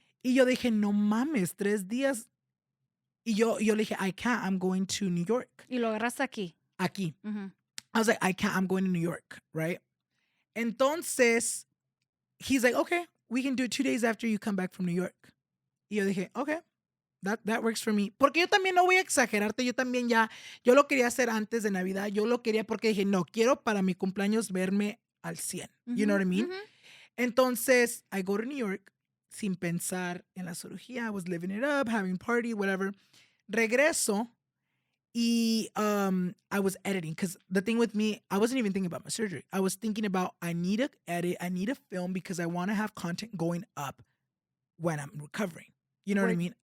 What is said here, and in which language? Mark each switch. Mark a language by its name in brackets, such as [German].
[Spanish] Y yo dije, no mames, 3 días. Y yo le dije, [English] I can't, I'm going to New York. [Spanish] Y lo agarraste aquí. Aquí. Mhm. [English] I was like, I can't, I'm going to New York, right? [Spanish] Entonces, [English] he's like, okay, we can do it 2 days after you come back from New York. [Spanish] Y yo dije, [English] okay, that works for me. [Spanish] Porque yo también no voy a exagerarte, yo lo quería hacer antes de Navidad, yo lo quería porque dije, no, quiero para mi cumpleaños verme al 100. [English] You know what I mean? [Spanish] Entonces, [English] I go to New York [Spanish] sin pensar en la cirugía. [English] I was living it up, having party, whatever. [Spanish] Regreso y [English] I was editing because the thing with me, I wasn't even thinking about my surgery. I was thinking about I need to edit, I need to film because I want to have content going up when I'm recovering. You know what I mean?